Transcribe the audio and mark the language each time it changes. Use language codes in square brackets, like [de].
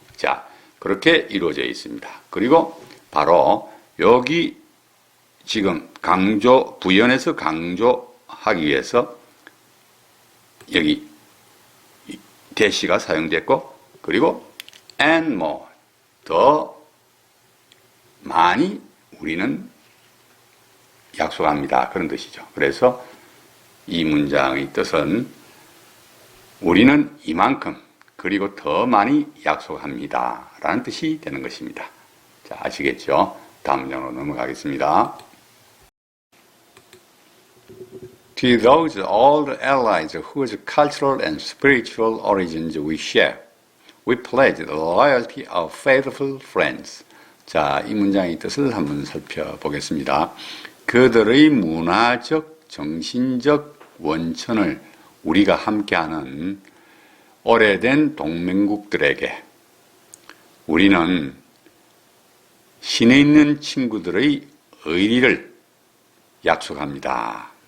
[ko] 자, 그렇게 이루어져 있습니다. 그리고 바로 여기 지금 강조, 부연해서 강조하기 위해서 여기 대시가 사용됐고, 그리고 and more, 더 많이 우리는 약속합니다. 그런 뜻이죠. 그래서 이 문장의 뜻은 우리는 이만큼 그리고 더 많이 약속합니다. 라는 뜻이 되는 것입니다. 자, 아시겠죠? 다음 문장으로 넘어가겠습니다. [en] To those old allies whose cultural and spiritual origins we share, we pledge the loyalty of faithful friends. [ko] 자, 이 문장의 뜻을 한번 살펴보겠습니다. 그들의 문화적, 정신적 원천을 우리가 함께하는 오래된 동맹국들에게 우리는 신에 있는 친구들의 의리를 약속합니다.